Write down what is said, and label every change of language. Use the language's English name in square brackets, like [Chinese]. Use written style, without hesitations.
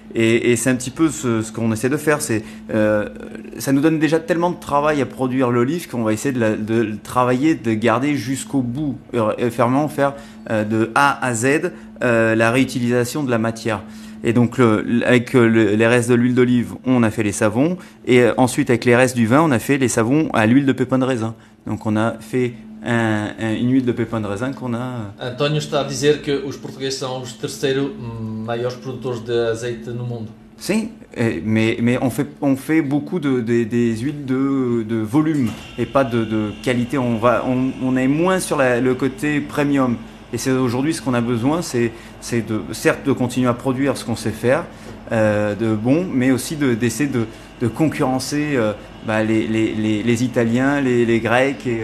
[French] Et c'est un petit peu ce qu'on essaie de faire. Ça nous donne déjà tellement de travail à produire l'olive qu'on va essayer de travailler, de garder jusqu'au bout, et vraiment faire de A à Z la réutilisation de la matière. Et donc avec les restes de l'huile d'olive, on a fait les savons. Et ensuite, avec les restes du vin, on a fait les savons à l'huile de pépins de raisin. Donc on a fait une huile de pépins de raisin qu'on a... [Portuguese] António está a dizer que os portugueses são os terceiros maiores produtores de azeite no mundo. [French] Si, mais on fait beaucoup des huiles de volume et pas de qualité. On est moins sur le côté premium. Et c'est aujourd'hui ce qu'on a besoin, c'est certes de continuer à produire ce qu'on sait faire de bon, mais aussi d'essayer de concurrencer les Italiens, les Grecs.